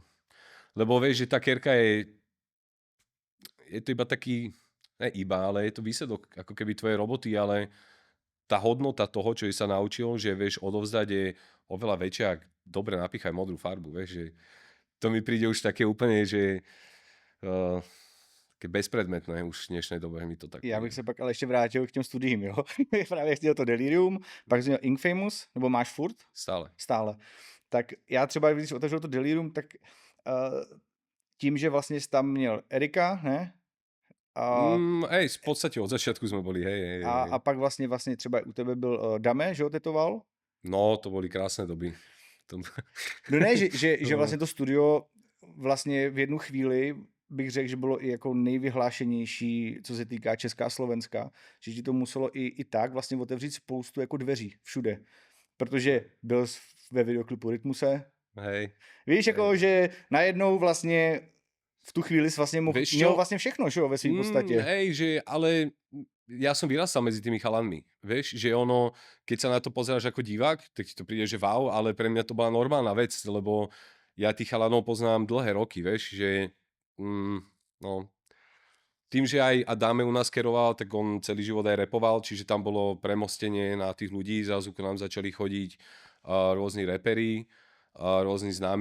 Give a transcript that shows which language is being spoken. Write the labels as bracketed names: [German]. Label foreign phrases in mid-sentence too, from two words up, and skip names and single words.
[Slovak] Lebo vieš, že tá kerka je to iba taký, ne iba, ale je to výsledok ako keby tvojej roboty, ale tá hodnota toho, čo si sa naučil, že vieš odovzdať, je oveľa väčšia, ak dobre napíchaj modrú farbu, vieš, že to mi príde už také úplne, že také bezpredmetné už v dnešnej dobe mi to tak... [Czech] Já bych se pak ale ještě vrátil k těm studiím, jo. Právě chtěl to Delirium, pak jsi měl Infamous, nebo máš furt? [Slovak] Stále. Stále. [Czech] Tak já třeba, když otevřel to Delirium, tak tím, že vlastně jsi tam měl Erika, ne? [Slovak] Hej, v podstate od začiatku sme boli, hej. [Czech] A pak vlastně třeba u tebe byl Dame, že ho tetoval? [Slovak] No, to boli krásne doby. [Czech] No ne, že vlastně to studio vlastně v jednu chvíli bych řekl, že bylo i jako nejvyhlášenější, co se týká Česká a Slovenska, že ti to muselo i tak vlastně otevřít spoustu jako dveří všude. Protože byl jsi ve videoklipu Rytmuse. [Slovak] Hej. [Czech] Víš, jako, že najednou vlastně v tu chvíli jsi vlastně měl vlastně všechno, že jo, ve svým podstatě. [Slovak] Hej, že ale ja som vyrastal medzi tými chalanmi, vieš, že ono, keď sa na to pozeráš ako divák, tak ti to príde, že wow, ale pre mňa to bola normálna vec, lebo ja tých chalanov poznám dlhé roky, vieš, že no, tým, že aj Adame u nás keroval, tak on celý život aj repoval, čiže tam bolo premostenie na tých ľudí, zrazu k nám začali chodiť rôzni reperi, rôzni známi